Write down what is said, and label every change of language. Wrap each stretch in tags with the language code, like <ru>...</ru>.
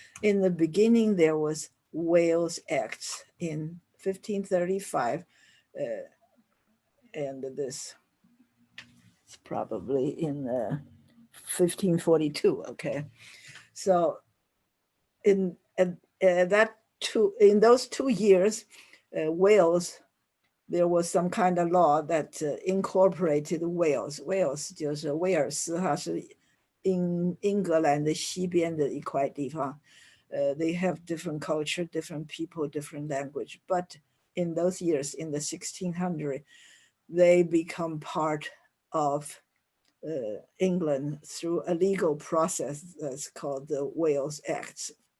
<en>In the beginning, there was Wales Act in 1535, and this is probably in 1542, okay? So in those 2 years, Wales, there was some kind of law that incorporated Wales.</en> <zh>Wales 就是威尔斯哈，是英格兰的西边的一块地方。</zh> <en>They have different culture, different people, different language. But in those years, in the 1600s, they become part of England through a legal process that's called the Wales Acts.</en>